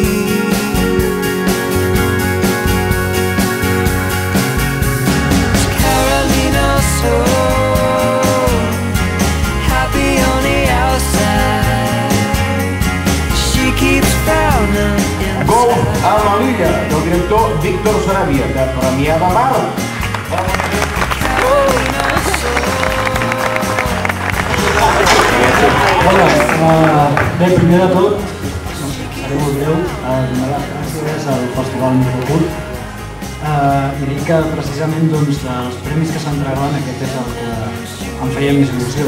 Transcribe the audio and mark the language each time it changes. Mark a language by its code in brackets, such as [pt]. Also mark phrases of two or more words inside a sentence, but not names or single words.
[en] Carolina's so happy on the outside. She keeps frowning inside. [ca] Go a la Liga, del director Víctor Sarabia, de Premià de Mar. Hola, bé, primer de tot, seré molt breu, donar les gràcies al Festival Microcurt i dir que precisament dels premis que s'entregaven aquest és el que em feia més il·lusió.